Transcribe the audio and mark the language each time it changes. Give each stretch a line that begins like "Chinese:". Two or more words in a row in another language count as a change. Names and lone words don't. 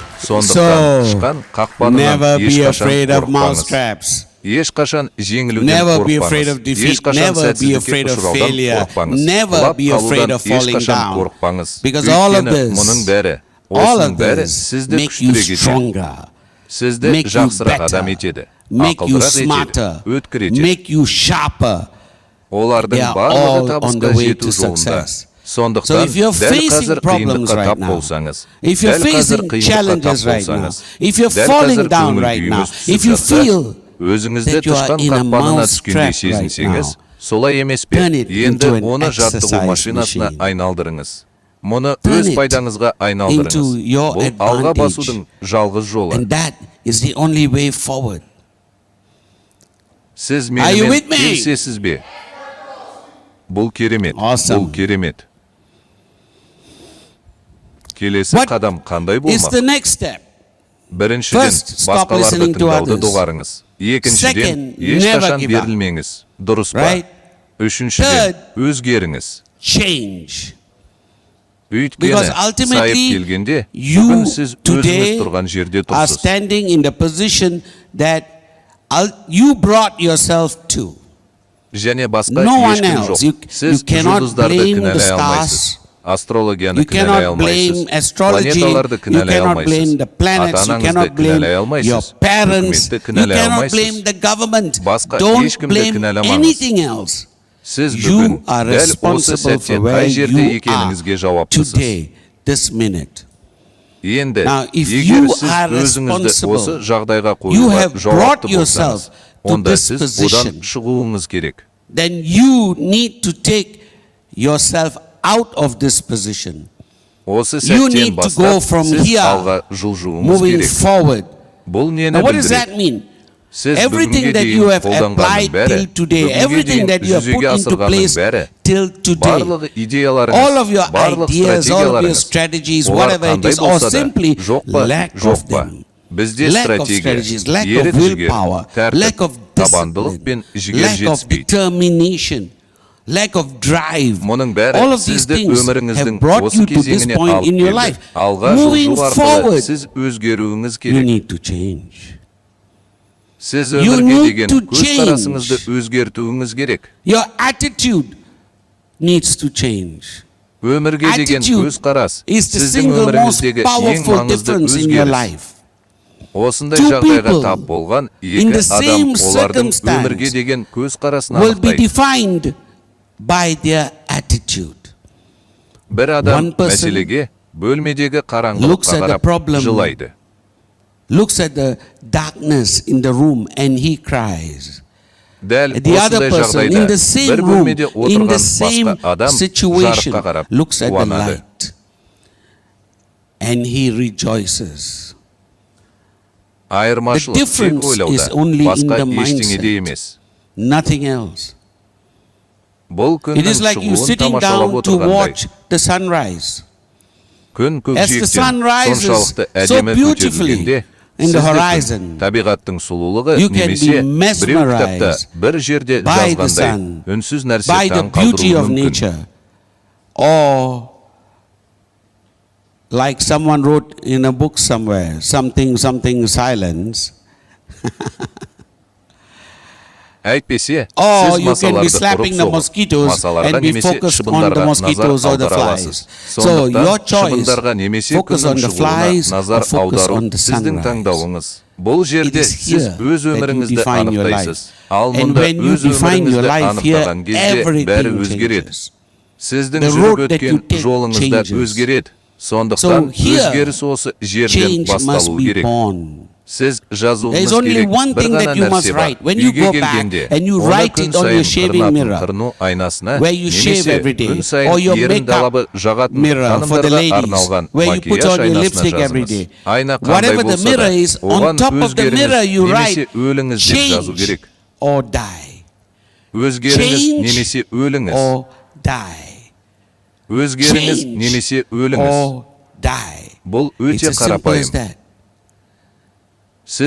Kazakh: Сондықтан тышқан қақпанынан
English: never be
Kazakh: ешқашан
English: afraid of
Kazakh: қорықпаңыз.
English: mousetraps.
Kazakh: Ешқашан жеңілуден
English: Never be afraid
Kazakh: қорықпаңыз.
English: of defeat.
Kazakh: Ешқашан
English: Never be
Kazakh: сәтсіздікке
English: afraid of
Kazakh: ұшыраудан
English: failure.
Kazakh: қорықпаңыз.
English: Never
Kazakh: Құлап
English: be afraid
Kazakh: қалудан
English: of falling
Kazakh: ешқашан
English: down.
Kazakh: қорықпаңыз.
English: Because all of
Kazakh: Өйткені
English: this,
Kazakh: мұның бәрі,
English: all
Kazakh: осының
English: of
Kazakh: бәрі
English: this
Kazakh: сізді
English: make you
Kazakh: күштірек етеді.
English: stronger,
Kazakh: Сізді
English: make you
Kazakh: жақсырақ адам
English: better,
Kazakh: етеді.
English: make you
Kazakh: Ақылдырақ етеді.
English: smarter,
Kazakh: Өткір етеді.
English: make you sharper.
Kazakh: Олардың
English: They are
Kazakh: барлығы
English: all on
Kazakh: табысқа
English: the way
Kazakh: жету
English: to
Kazakh: жолында.
English: success. So
Kazakh: Сондықтан
English: if you're
Kazakh: дәл
English: facing
Kazakh: қазір
English: problems
Kazakh: қиындыққа
English: right
Kazakh: тап
English: now,
Kazakh: болсаңыз,
English: if you're
Kazakh: дәл қазір
English: facing
Kazakh: қиындыққа тап
English: challenges right now,
Kazakh: болсаңыз,
English: if you're
Kazakh: дәл
English: falling
Kazakh: қазір
English: down
Kazakh: көңіл
English: right now,
Kazakh: күйіңіз түсіп
English: if you
Kazakh: жатса,
English: feel
Kazakh: өзіңізді
English: that you are
Kazakh: тышқан
English: in a
Kazakh: қақпанына түскендей
English: mousetrap right
Kazakh: сезінсеңіз,
English: now,
Kazakh: солай емес пе?
English: turn it
Kazakh: Енді
English: into an
Kazakh: оны жаттығу
English: exercise
Kazakh: машинасына
English: machine.
Kazakh: айналдырыңыз. Мұны
English: Turn
Kazakh: өз
English: it
Kazakh: пайдаңызға
English: into
Kazakh: айналдырыңыз.
English: your
Kazakh: Бұл алға
English: advantage.
Kazakh: басудың жалғыз жолы.
English: And that is the only way forward.
Kazakh: Сіз
English: Are you
Kazakh: менімен
English: with me?
Kazakh: келісесіз бе? Бұл керемет.
English: Awesome.
Kazakh: Бұл керемет. Келесі
English: What
Kazakh: қадам қандай
English: It's
Kazakh: болмақ?
English: the next step.
Kazakh: Біріншіден,
English: First, stop
Kazakh: басқаларды
English: listening to
Kazakh: тыңдауды
English: others.
Kazakh: доғарыңыз. Екіншіден,
English: Second,
Kazakh: ешқашан
English: never give up.
Kazakh: берілмеңіз. Дұрыс па?
English: Right?
Kazakh: Үшіншіден,
English: Third,
Kazakh: өзгеріңіз.
English: Change.
Kazakh: Өйткені
English: Because
Kazakh: сайып
English: ultimately,
Kazakh: келгенде,
English: you
Kazakh: бүгін сіз өзіңіз
English: today
Kazakh: тұрған жерде
English: are
Kazakh: тұрсыз.
English: standing in the position that you brought yourself to.
Kazakh: Және басқа
English: No one
Kazakh: ешкім
English: else.
Kazakh: жоқ.
English: You
Kazakh: Сіз
English: cannot
Kazakh: жұлдыздарды
English: blame the
Kazakh: кінәлай
English: stars.
Kazakh: алмайсыз. Астрологияны
English: You
Kazakh: кінәлай
English: cannot blame
Kazakh: алмайсыз.
English: astrology.
Kazakh: Планеталарды
English: You
Kazakh: кінәлай
English: cannot
Kazakh: алмайсыз.
English: blame the planets. You
Kazakh: Ата-анаңызды
English: cannot blame
Kazakh: кінәлай
English: your
Kazakh: алмайсыз.
English: parents.
Kazakh: Үкіметті
English: You
Kazakh: кінәлай
English: cannot
Kazakh: алмайсыз.
English: blame the government.
Kazakh: Басқа
English: Don't
Kazakh: ешкімді
English: blame
Kazakh: кінәламаңыз.
English: anything else.
Kazakh: Сіз
English: You
Kazakh: бүгін
English: are
Kazakh: дәл осы
English: responsible
Kazakh: сәтте
English: for where
Kazakh: қай жерде
English: you are
Kazakh: екеніңізге жауаптысыз.
English: today, this minute.
Kazakh: Енді,
English: Now, if
Kazakh: егер
English: you
Kazakh: сіз
English: are
Kazakh: өзіңізді
English: responsible,
Kazakh: осы жағдайға
English: you
Kazakh: қоюға
English: have
Kazakh: жауапты
English: brought
Kazakh: болсаңыз,
English: yourself to
Kazakh: онда
English: this
Kazakh: сіз
English: position.
Kazakh: одан шығуыңыз керек.
English: Then you need to take yourself out of this position.
Kazakh: Осы
English: You
Kazakh: сәттен
English: need to go
Kazakh: бастап,
English: from
Kazakh: сіз
English: here,
Kazakh: алға жылжуыңыз
English: moving
Kazakh: керек.
English: forward.
Kazakh: Бұл нені
English: Now, what does
Kazakh: білдіреді?
English: that mean?
Kazakh: Сіз
English: Everything
Kazakh: бүгінге
English: that
Kazakh: дейін
English: you have
Kazakh: қолданғанның
English: applied
Kazakh: бәрі,
English: till today,
Kazakh: бүгінге
English: everything
Kazakh: дейін
English: that you have put
Kazakh: жүзеге
English: into
Kazakh: асырғанның
English: place
Kazakh: бәрі,
English: till today,
Kazakh: барлық идеяларыңыз,
English: all of your
Kazakh: барлық
English: ideas, all of your
Kazakh: стратегияларыңыз,
English: strategies,
Kazakh: олар
English: whatever it
Kazakh: қандай
English: is, or
Kazakh: болса да,
English: simply
Kazakh: жоқ па,
English: lack
Kazakh: жоқ
English: of
Kazakh: па.
English: them.
Kazakh: Бізде
English: Lack of
Kazakh: стратегия,
English: strategies, lack of
Kazakh: ерік жігер,
English: willpower, lack
Kazakh: тәртіп,
English: of
Kazakh: табандылық пен
English: discipline,
Kazakh: жігер
English: lack of
Kazakh: жетіспейді.
English: determination, lack of drive.
Kazakh: Мұның бәрі
English: All of these
Kazakh: сізді
English: things
Kazakh: өміріңіздің
English: have brought
Kazakh: осы
English: you to this
Kazakh: кезеңіне
English: point
Kazakh: алып
English: in your
Kazakh: келді.
English: life.
Kazakh: Алға
English: Moving
Kazakh: жылжу арқылы
English: forward,
Kazakh: сіз өзгеруіңіз
English: you
Kazakh: керек.
English: need to change.
Kazakh: Сіз
English: You
Kazakh: өмірге
English: need
Kazakh: деген
English: to
Kazakh: көзқарасыңызды
English: change.
Kazakh: өзгертуіңіз керек.
English: Your attitude needs to change.
Kazakh: Өмірге деген
English: Attitude
Kazakh: көзқарас
English: is the
Kazakh: сіздің
English: single most
Kazakh: өміріңіздегі ең
English: powerful
Kazakh: маңызды
English: difference in your
Kazakh: өзгеріс.
English: life.
Kazakh: Осындай
English: Two
Kazakh: жағдайға
English: people
Kazakh: тап болған
English: in
Kazakh: екі
English: the
Kazakh: адам
English: same
Kazakh: олардың
English: circumstance
Kazakh: өмірге деген көзқарасын
English: will be
Kazakh: анықтайды.
English: defined by their attitude.
Kazakh: Бір адам
English: One person
Kazakh: мәселеге бөлмедегі
English: looks
Kazakh: қараңғылыққа
English: at the
Kazakh: қарап
English: problem,
Kazakh: жылайды.
English: looks at the darkness in the room and he cries.
Kazakh: Дәл
English: The other
Kazakh: осындай
English: person
Kazakh: жағдайда
English: in the same
Kazakh: бір
English: room,
Kazakh: бөлмеде
English: in
Kazakh: отырған
English: the same
Kazakh: басқа адам
English: situation,
Kazakh: жарыққа қарап
English: looks at the
Kazakh: қуанады.
English: light and he rejoices.
Kazakh: Айырмашылық
English: The
Kazakh: тек
English: difference is
Kazakh: ойлауда,
English: only in
Kazakh: басқа
English: the
Kazakh: ештеңеде
English: mindset.
Kazakh: емес.
English: Nothing else.
Kazakh: Бұл
English: It
Kazakh: күннің
English: is like you
Kazakh: шығуын
English: sitting
Kazakh: тамашалап
English: down to
Kazakh: отырғандай.
English: watch the sunrise.
Kazakh: Күн
English: As the sun
Kazakh: көкжиектен
English: rises
Kazakh: соншалықты
English: so
Kazakh: әдемі
English: beautifully
Kazakh: көтерілгенде,
English: in the
Kazakh: сіз де
English: horizon,
Kazakh: күн, табиғаттың сұлулығы
English: you can
Kazakh: немесе
English: be
Kazakh: біреу кітапта
English: mesmerized
Kazakh: бір жерде
English: by the
Kazakh: жазғандай
English: sun,
Kazakh: үнсіз нәрсе
English: by the
Kazakh: таң
English: beauty
Kazakh: қалдыруы
English: of
Kazakh: мүмкін.
English: nature, or like someone wrote in a book somewhere, something silence.
Kazakh: Әйтпесе,
English: Or
Kazakh: сіз
English: you can be
Kazakh: масаларды
English: slapping the
Kazakh: ұрып-соғып,
English: mosquitoes
Kazakh: масаларға
English: and be
Kazakh: немесе
English: focused on the
Kazakh: шыбындарға назар
English: mosquitoes or the
Kazakh: аудара
English: flies.
Kazakh: аласыз.
English: So your
Kazakh: Сондықтан
English: choice,
Kazakh: шыбындарға немесе
English: focus on
Kazakh: күннің
English: the
Kazakh: шығуына
English: flies or
Kazakh: назар
English: focus
Kazakh: аудару
English: on the
Kazakh: сіздің
English: sunrise.
Kazakh: таңдауыңыз. Бұл жерде
English: It is
Kazakh: сіз
English: here
Kazakh: өз
English: that you
Kazakh: өміріңізді
English: define your
Kazakh: анықтайсыз.
English: life.
Kazakh: Ал
English: And
Kazakh: мұнда
English: when you
Kazakh: өз
English: define your
Kazakh: өміріңізді
English: life here,
Kazakh: анықтаған кезде бәрі
English: everything
Kazakh: өзгереді.
English: changes.
Kazakh: Сіздің
English: The
Kazakh: жүріп
English: road that you
Kazakh: өткен
English: take
Kazakh: жолыңызда
English: changes.
Kazakh: өзгереді. Сондықтан
English: So here,
Kazakh: өзгеріс осы жерден
English: change must
Kazakh: басталу
English: be
Kazakh: керек.
English: born.
Kazakh: Сіз
English: There is
Kazakh: жазуыңыз
English: only
Kazakh: керек.
English: one
Kazakh: Бір
English: thing
Kazakh: ғана
English: that you must
Kazakh: нәрсе бар.
English: write. When you
Kazakh: Үйге
English: go back
Kazakh: келгенде,
English: and you
Kazakh: оны
English: write
Kazakh: күн
English: it on
Kazakh: сайын
English: your shaving
Kazakh: қырынатын
English: mirror,
Kazakh: қырыну айнасына,
English: where you shave
Kazakh: немесе
English: every day,
Kazakh: күн сайын
English: or your
Kazakh: ерін
English: makeup
Kazakh: далабы жағатын
English: mirror for the
Kazakh: ханымдарға
English: ladies,
Kazakh: арналған
English: where you put
Kazakh: макияж
English: on your
Kazakh: айнасына
English: lipstick every
Kazakh: жазыңыз.
English: day.
Kazakh: Айна қандай
English: Whatever the
Kazakh: болса
English: mirror
Kazakh: да,
English: is, on
Kazakh: оған
English: top of the
Kazakh: өзгеріңіз
English: mirror you
Kazakh: немесе
English: write,
Kazakh: өліңіз деп жазу
English: change
Kazakh: керек.
English: or die.
Kazakh: Өзгеріңіз
English: Change
Kazakh: немесе өліңіз.
English: or die.
Kazakh: Өзгеріңіз
English: Change
Kazakh: немесе өліңіз.
English: or die.
Kazakh: Бұл
English: It's
Kazakh: өте
English: as simple as
Kazakh: қарапайым.
English: that.
Kazakh: Сіз